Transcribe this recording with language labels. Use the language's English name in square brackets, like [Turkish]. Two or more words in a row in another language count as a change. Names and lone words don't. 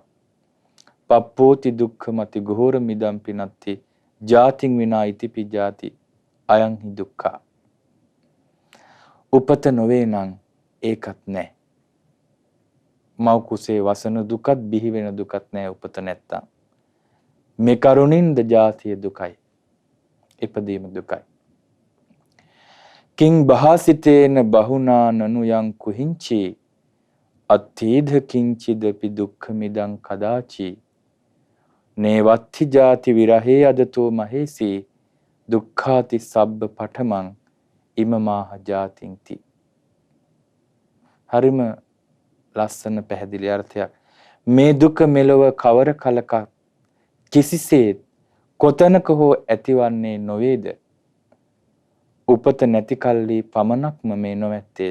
[Pali] පප්පෝති දුක්ඛමති ගෝර මිදම් පිනත්ති ජාතින් විනා ඉතිපි ජාති අයං හි දුක්ඛ. [Sinhala] උපත නොවේ නම් ඒකත් නැහැ. මව් කුසේ වසන දුකත් බිහි වෙන දුකත් නැහැ උපත නැත්තම්. මේ කරුණින්ද ජාතිය දුකයි. ඉපදීම දුකයි. [Pali] කිං බහසිතේන බහුනා නනු යං කුහිංචි අත්ථීධ කිංචිදපි දුක්ඛ මිදං කදාචි නේවත්ථි ජාති විරහේ අදතෝ මහේසි දුක්ඛාති සබ්බ පඨමං ඉමමාහ ජාතින්ති. [Sinhala] හරිම ලස්සන පැහැදිලි අර්ථයක්. මේ දුක මෙලොව කවර කලක කිසිසේත් කොතනක හෝ ඇතිවන්නේ නොවේද? උපත නැති කල්ලි පමණක්ම මේ නොමැත්තේය.